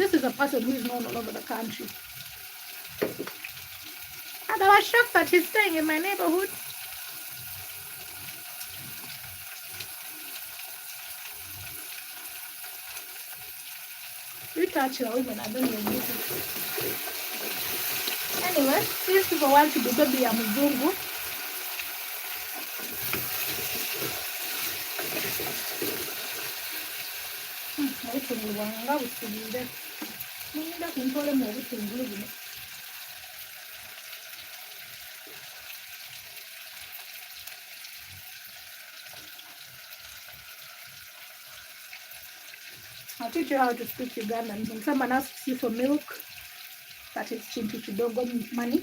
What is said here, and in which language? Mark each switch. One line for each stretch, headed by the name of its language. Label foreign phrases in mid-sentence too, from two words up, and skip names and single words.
English: This is a person who is known all over the country. And I was shocked that he's staying in my neighborhood. You touch your women, I don't know anything. Anyway, these people want to be baby
Swahili: ya mzungu.
Ganda: Obutungulu bwange nga busibiire. Muyinza kuntolemu obutungulu buno.
English: I'll teach you how to speak Ugandan. When someone asks you for milk, that is
Swahili: chintu kidogo,
English: money.